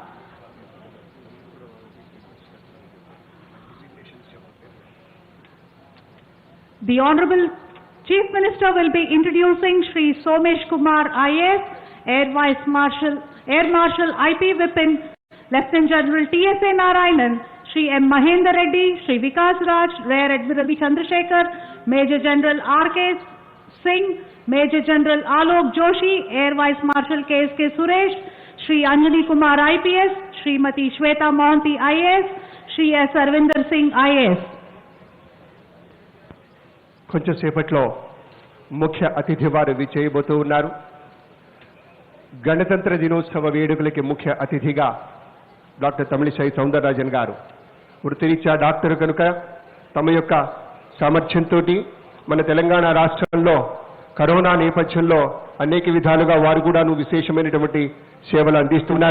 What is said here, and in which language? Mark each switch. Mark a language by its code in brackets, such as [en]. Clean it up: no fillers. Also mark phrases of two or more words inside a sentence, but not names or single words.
[en] The Honorable Chief Minister will be introducing Shri Somesh Kumar IAS, Air Marshal IP Vipin, Lieutenant General TSA Narayanan, Shri M. Mahendra Reddy, Shri Vikas Raj, Rear Admiral B. Chandrasekhar, Major General R.K. Singh, Major General Alok Joshi, Air Vice Marshal K.S.K. Suresh, Shri Anjali Kumar IPS, Shrimati Shweta Mohanty IAS, Shri S. Arvinder Singh IAS. [te] కొంచెం సేపట్లో ముఖ్య అతిథి వారు విచ్చేయబోతూ ఉన్నారు. గణతంత్ర దినోత్సవ వేడుకలకి ముఖ్య అతిథిగా డాక్టర్ తమిళిసై సౌందరరాజన్ గారు వృత్తిరీత్యా డాక్టర్ కనుక తమ యొక్క సామర్థ్యంతో మన తెలంగాణ రాష్ట్రంలో కరోనా నేపథ్యంలో అనేక విధాలుగా వారు కూడాను విశేషమైనటువంటి సేవలు అందిస్తున్నారు.